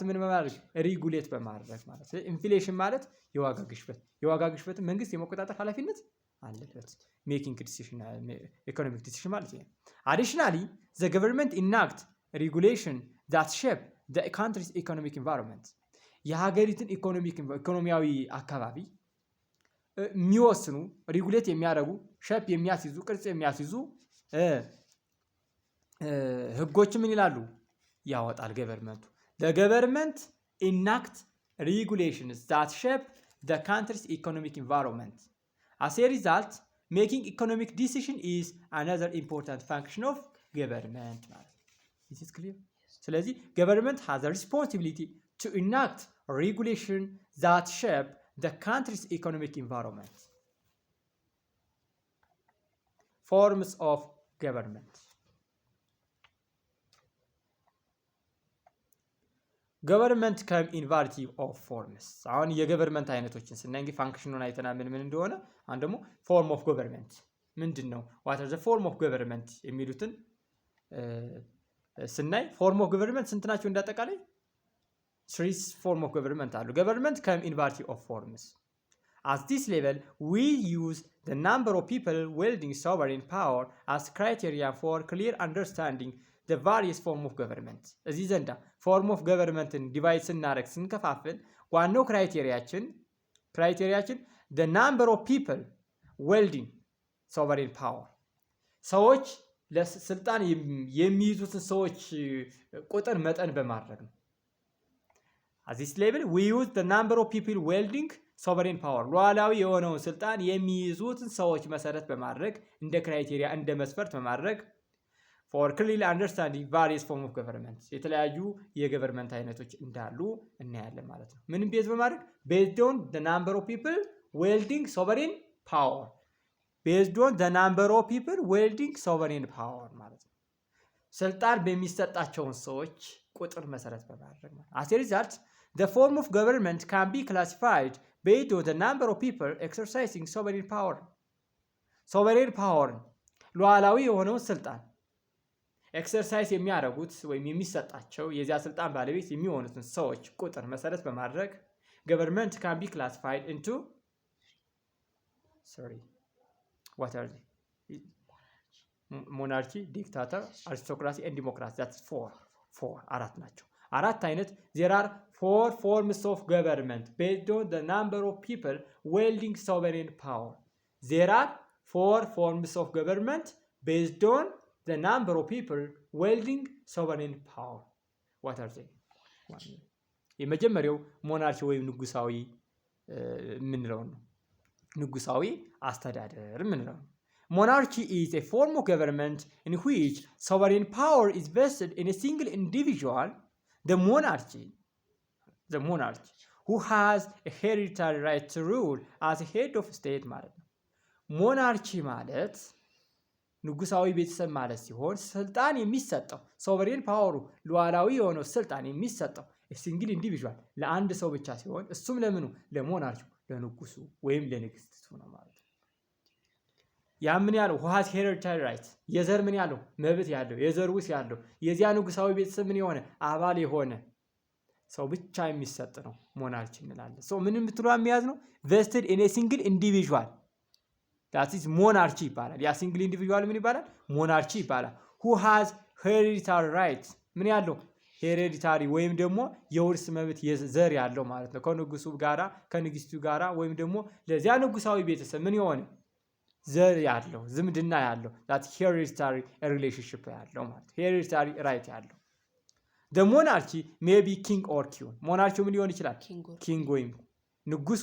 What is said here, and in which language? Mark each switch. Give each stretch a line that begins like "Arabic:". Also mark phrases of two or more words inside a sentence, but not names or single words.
Amharic: ምን በማድረግ ሪጉሌት በማድረግ ማለት ነው። ኢንፍሌሽን ማለት የዋጋ ግሽበት የዋጋ ግሽበትን መንግስት የመቆጣጠር ኃላፊነት አለበት።
English: making decision economic decision
Amharic: ማለት ነው።
English: additionally the government enact regulation that shape the country's economic environment
Amharic: የሀገሪቱን ኢኮኖሚያዊ አካባቢ የሚወስኑ ሬጉሌት የሚያደርጉ ሼፕ የሚያስይዙ ቅርጽ የሚያስይዙ ህጎች ምን ይላሉ? ያወጣል ገቨርንመንቱ።
English: the government enact regulations that shape the country's economic environment. As a result, making economic decision is another important function of government. Is it clear? ስለዚህ government has a responsibility to enact regulation that shape the country's economic environment. Forms of government. government come invariety of forms
Amharic: አሁን የገቨርንመንት አይነቶችን ስናይ እንግዲህ ፋንክሽኑን አይተናል ምን እንደሆነ። አሁን ደግሞ
English: form of government
Amharic: ምንድን ነው?
English: what are the form of government
Amharic: የሚሉትን ስናይ
English: form of government
Amharic: ስንት ናቸው?
English: እንዳጠቃላይ 3 form of government አሉ። government come invariety of forms at this level we use the number of people wielding sovereign power as criteria for clear understanding the various form of government.
Amharic: እዚህ ዘንዳ
English: form of government divide
Amharic: ስናደርግ ስንከፋፍል ዋናው ክራይቴሪያችን
English: the number of people wielding sovereign power
Amharic: ሰዎች ለስልጣን የሚይዙትን ሰዎች ቁጥር መጠን በማድረግ ነው።
English: at this level we use the number of people wielding sovereign power
Amharic: ሉዓላዊ የሆነውን ስልጣን የሚይዙትን ሰዎች መሰረት በማድረግ እንደ ክራይቴሪያ እንደ መስፈርት በማድረግ
English: for clearly understanding various form of government
Amharic: የተለያዩ የገቨርንመንት አይነቶች እንዳሉ እናያለን ማለት ነው። ምንም ቤዝ በማድረግ
English: based on the number of people wielding sovereign power based on the number of people wielding sovereign power
Amharic: ማለት ነው። ስልጣን በሚሰጣቸውን ሰዎች ቁጥር መሰረት በማድረግ
English: ማለት as a result the form of government can be classified based on the number of people exercising sovereign power sovereign power
Amharic: ሉዓላዊ የሆነውን ስልጣን
English: ኤክሰርሳይዝ
Amharic: የሚያደርጉት ወይም የሚሰጣቸው የዚያ ስልጣን ባለቤት የሚሆኑትን ሰዎች ቁጥር መሰረት በማድረግ
English: government can be classified into what are they? Monarchy, dictator, aristocracy and democracy. That's four
Amharic: አራት ናቸው። አራት አይነት
English: there are 4 forms of government based on the number of people wielding sovereign power. There are 4 forms of government based on the number of people wielding sovereign power. What are they?
Amharic: የመጀመሪያው ሞናርኪ ወይም ንጉሳዊ ምንለው ነው። ንጉሳዊ አስተዳደር ምንለው ነው።
English: Monarchy is a form of government in which sovereign power is vested in a single individual, the monarch, who has a hereditary right to rule as a head of state
Amharic: ማለት ነው። ሞናርቺ ማለት ንጉሳዊ ቤተሰብ ማለት ሲሆን ስልጣን የሚሰጠው ሶቨሬን ፓወሩ ሉዓላዊ የሆነው ስልጣን የሚሰጠው
English: single individual
Amharic: ለአንድ ሰው ብቻ ሲሆን እሱም ለምኑ ለሞናርቹ ለንጉሱ ወይም ለንግስቱ ነው ማለት ነው። ያ ምን ያለው
English: has hereditary right
Amharic: የዘር ምን ያለው መብት ያለው የዘር ውስ ያለው የዚያ ንጉሳዊ ቤተሰብ ምን የሆነ አባል የሆነ ሰው ብቻ የሚሰጥ ነው ሞናርቺ እንላለን። ሶ ምንም ብትሉ የሚያዝ ነው
English: vested in a single individual that is monarchy
Amharic: ይባላል። ያ
English: single individual
Amharic: ምን ይባላል? ሞናርቺ ይባላል።
English: who has hereditary right
Amharic: ምን ያለው ሄሬዲታሪ ወይም ደግሞ የውርስ መብት ዘር ያለው ማለት ነው። ከንጉሱ ጋራ ከንግስቱ ጋራ ወይም ደግሞ ለዚያ ንጉሳዊ ቤተሰብ ምን የሆነ ዘር ያለው ዝምድና ያለው
English: that hereditary relationship
Amharic: ያለው ማለት
English: hereditary right
Amharic: ያለው
English: the monarchy may be king or queen monarchy
Amharic: ምን ሊሆን ይችላል king ወይም ንጉስ